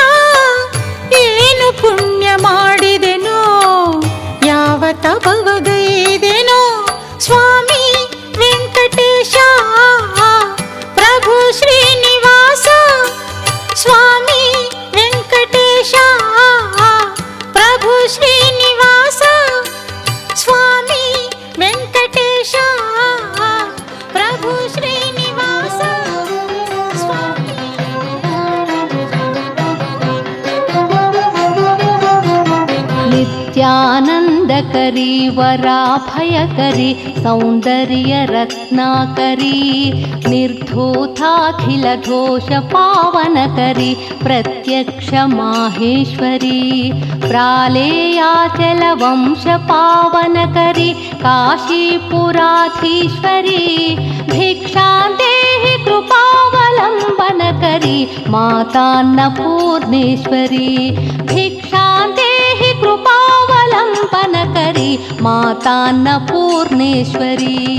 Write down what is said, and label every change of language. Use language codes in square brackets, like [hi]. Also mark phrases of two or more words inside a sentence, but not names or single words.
[kn] ಏನು ಪುಣ್ಯ ಮಾಡಿದೆನೋ ಯಾವ ತಪವಗೈದೆನೋ, ಸ್ವಾಮಿ ವೆಂಕಟೇಶ ಪ್ರಭು ಶ್ರೀನಿವಾಸ ಸ್ವಾಮಿ ವೆಂಕಟೇಶ ಪ್ರಭು ಶ್ರೀನಿವಾಸ ಸ್ವಾಮಿ ವೆಂಕಟೇಶ ಪ್ರಭು ಶ್ರೀನಿವಾಸ ಸ್ವಾಮಿ. [sa] ನಿತ್ಯಾನಂದಕರಿ ವರಾಭಯಕರಿ ಸೌಂದರ್ಯ ರತ್ನಾಕರಿ ನಿರ್ಧೂತಾಖಿಲ ದೋಷ ಪಾವನಕರಿ ಪ್ರತ್ಯಕ್ಷ ಮಾಹೇಶ್ವರಿ ಪ್ರಾಲೇಯಾಚಲ ವಂಶ ಪಾವನಕರಿ ಕಾಶೀಪುರಾಧೀಶ್ವರಿ ಭಿಕ್ಷಾಂದೇಹಿ ಕೃಪಾವಲಂಬನಕರಿ ಮಾತಾನ್ನಪೂರ್ಣೇಶ್ವರಿ ಭಿಕ್ಷಾಂದೇಹಿ ಕೃಪಾವಲಂಬನಕರಿ ಮಾತಾನ್ನಪೂರ್ಣೇಶ್ವರಿ.